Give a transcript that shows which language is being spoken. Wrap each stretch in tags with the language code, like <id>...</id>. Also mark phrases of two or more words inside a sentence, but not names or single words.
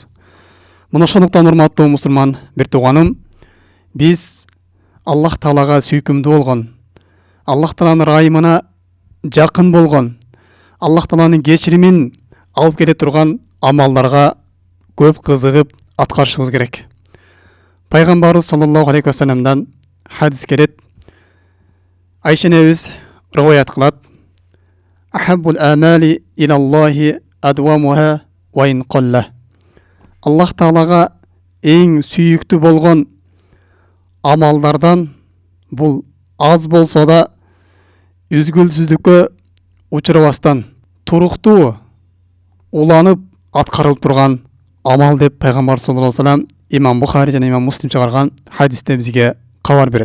<ky>Мына ошондуктан урматтуу мусулман бир тууганым, биз Аллах Таалага сүйкүмдүү болгон, Аллах Тааланын ырайымына жакын болгон, Аллах Тааланын кечиримин алып келе турган амалдарга көп кызыгып аткарышыбыз керек. Пайгамбарыбыз</ky> <ar>صلى الله عليه</ar> <ky>вассаламдан хадис келет. Айша энебиз риваят кылат.</ky> <ar>أحب الأعمال إلى الله أدومها وإن قل.</ar> <ky>Аллах Таалага эң сүйүктүү болгон амалдардан бул аз болсо да үзгүлсүздүккө учурабастан туруктуу уланып аткарылып турган амал деп пайгамбар</ky> <ar>صلى الله عليه وسلم</ar> <ky>имам Бухари жана имам Муслим чыгарган хадисте бизге кабар берет.</ky>